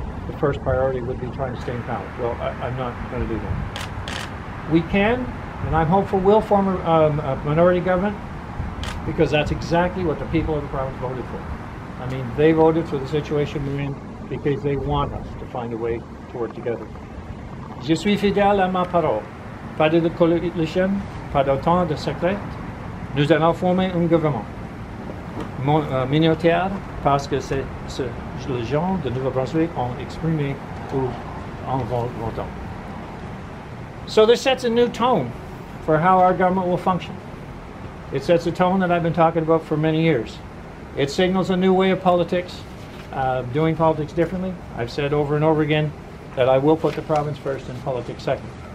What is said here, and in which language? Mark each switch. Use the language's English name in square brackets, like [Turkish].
[English] The first priority would be trying to stay in power. Well, I'm not going to do that. We can, and I'm hopeful we'll form a minority government, because that's exactly what the people of the province voted for. I mean, they voted for the situation we're in because they want us to find a way to work together. [French] Je suis fidèle à ma parole. Pas de coalition, pas d'autant de secret. Nous allons former un gouvernement minoritaire parce que c'est ce que les gens de Nouveau-Brunswick ont exprimé en votant. [English] So this sets a new tone for how our government will function. It sets a tone that I've been talking about for many years. It signals a new way of politics, doing politics differently. I've said over and over again that I will put the province first and politics second.